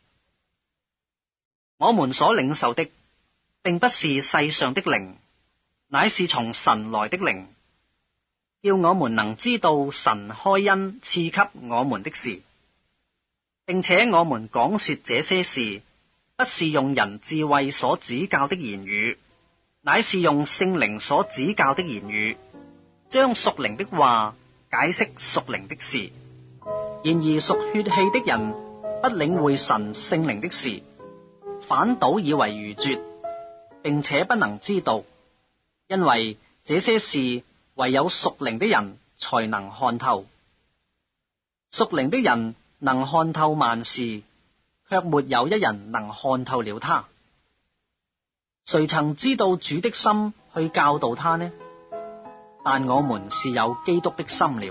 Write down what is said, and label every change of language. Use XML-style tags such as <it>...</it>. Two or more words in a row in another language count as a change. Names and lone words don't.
<zh>我們所領受的，並不是世上的靈，乃是從神來的靈，叫我們能知道神開恩賜給我們的事。並且我們講說這些事，不是用人智慧所指教的言語，乃是用聖靈所指教的言語，將屬靈的話解釋屬靈的事。然而屬血氣的人不領會神聖靈的事，反倒以為愚拙，並且不能知道，因為這些事唯有屬靈的人才能看透。屬靈的人能看透萬事，卻沒有一人能看透了他。誰曾知道主的心去教導他呢？但我們是有基督的心了。</zh>